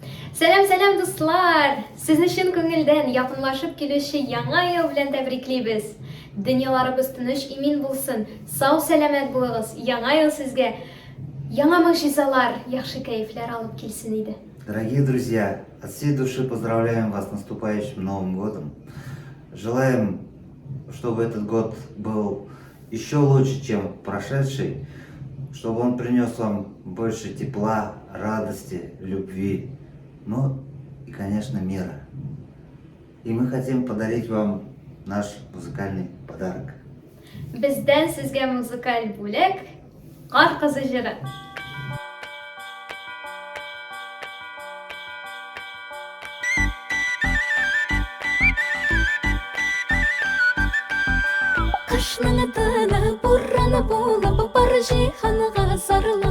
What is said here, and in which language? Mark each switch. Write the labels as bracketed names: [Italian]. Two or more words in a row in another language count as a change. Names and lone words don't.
[Tatar] Сәлам дуслар! Сезне чын күңелдән якынлашып килүче яңа ел белән тәбриклибез. Дөньяларыбыз тыныч, имин булсын. Сау, сәламәт булыгыз. Яңа ел сезгә яңа могҗизалар, яхшы кәефләр алып килсен иде. [Russian] Дорогие друзья, от всей души поздравляем вас с наступающим Новым годом. Желаем, чтобы этот год был еще лучше, чем прошедший, чтобы он принес вам больше тепла, радости, любви, ну и, конечно, мира. И мы хотим подарить вам наш музыкальный подарок. [Tatar] Бездән сезгә музыкаль бүләк, Кар кызы җыры. Кышның тыны бураны булып бар җиһанга сарыла.